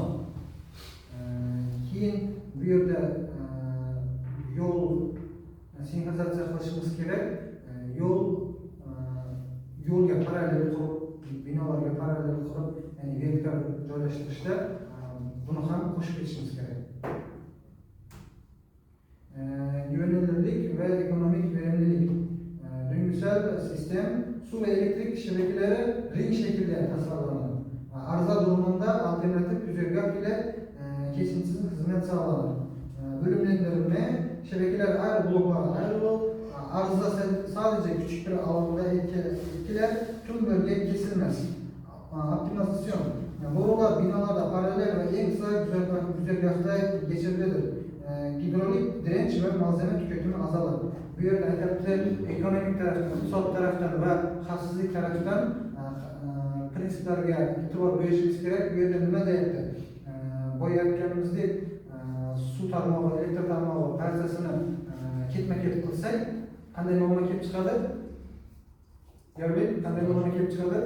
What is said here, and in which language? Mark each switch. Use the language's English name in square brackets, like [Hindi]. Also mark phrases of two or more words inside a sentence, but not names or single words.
[Uzbek] Keyin bu yerda yo'l sinxronizatsiya qilishimiz kerak. Yo'lga parallel qurib, binolarga parallel qurib, ya'ni vertikal joylashtirishda buni ham qo'shib ketishimiz kerak. [Turkish] Güvenilirlik ve ekonomik verimlilik. Döngüsel sistem su ve elektrik şebekeleri ring şekilde tasarlanır. Arıza durumunda alternatif güzergah ile kesintisiz hizmet sağlanır. Bölümlendirilme, şebekeler ayrı bloklara ayrılır. Arıza sadece küçük bir alanda etkiler, tüm bölge kesilmez. Optimizasyon. Borular binalarda paralel ve en kısa güzergahta geçebilir. Hidrolik direnç ve malzeme tüketimi azalır. [Uzbek] Bu yerde ekonomik taraftan, iqtisod taraftan ve xavfsizlik taraftan prinsiplarga e'tibor berishimiz kerak. Bu yerda nima deyapti? Boya aytganimizdek suv tarmog'i, elektr tarmog'i barchasini ketma-ket qilsak, qanday muammo kelib chiqadi? Yo'qbek, qanday muammo kelib chiqadi?